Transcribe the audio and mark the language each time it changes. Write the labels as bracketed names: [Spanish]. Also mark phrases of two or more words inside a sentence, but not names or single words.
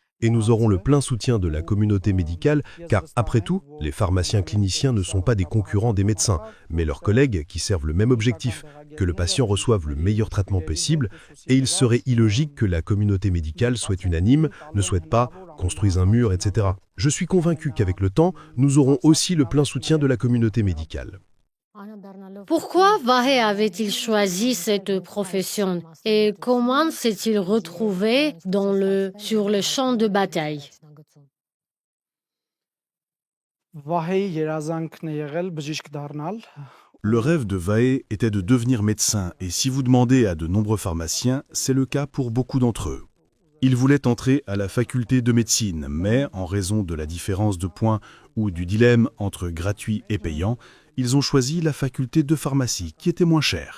[French] Et nous aurons le plein soutien de la communauté médicale, car après tout, les pharmaciens cliniciens ne sont pas des concurrents des médecins, mais leurs collègues qui servent le même objectif, que le patient reçoive le meilleur traitement possible, et il serait illogique que la communauté médicale soit unanime, ne souhaite pas, construise un mur, etc. Je suis convaincu qu'avec le temps, nous aurons aussi le plein soutien de la communauté médicale. Pourquoi Vahe avait-il choisi cette profession et comment s'est-il retrouvé sur le champ de bataille? [Armenian] Վահեի երազանքն է եղել բժիշկ դառնալ։ [French] Le rêve de Vahe était de devenir médecin, et si vous demandez à de nombreux pharmaciens, c'est le cas pour beaucoup d'entre eux. Ils voulaient entrer à la faculté de médecine, mais en raison de la différence de points ou du dilemme entre gratuit et payant, ils ont choisi la faculté de pharmacie, qui était moins chère.